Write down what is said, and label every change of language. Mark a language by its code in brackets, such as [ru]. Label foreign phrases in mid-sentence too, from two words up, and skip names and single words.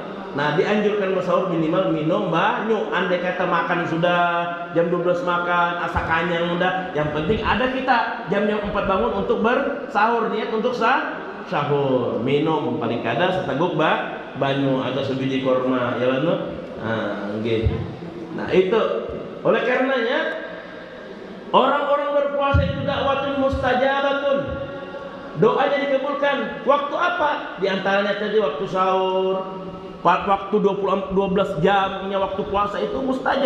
[id] Nah, dianjurkan bersahur minimal minum banyak. Andai kata makan sudah jam 12 makan, asa kanyang udah. Yang penting ada kita jam 4 bangun untuk bersahur, niat untuk sahur. Minum paling [bjn] kada seteguk banyu [id] atau sebiji korma ya lah. Nah, gitu. Nah, itu oleh karenanya orang-orang berpuasa itu [ar] دعوة مستجابة. [id] Doanya dikabulkan. Waktu apa? Di antaranya tadi waktu sahur. Waktu 12 jam waktu puasa itu mustajab.